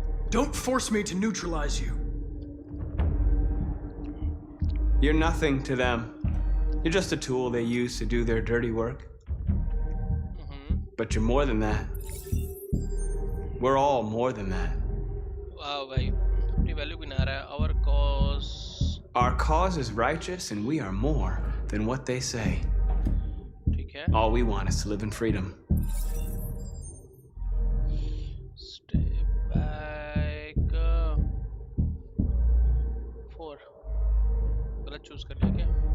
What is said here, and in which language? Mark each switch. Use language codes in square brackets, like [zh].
[en] Don't force me to neutralize you. You're nothing to them. You're just a tool they use to do their dirty work. But you're more than that. We're all more than that. [hi] Wow, भाई अपनी value भी ना रहा है. [en] Our cause. Our cause is righteous, and we are more than what they say. [hi] ठीक है. [en] All we want is to live in freedom. Stay back. [hi] 4. गलत choose कर लिया क्या?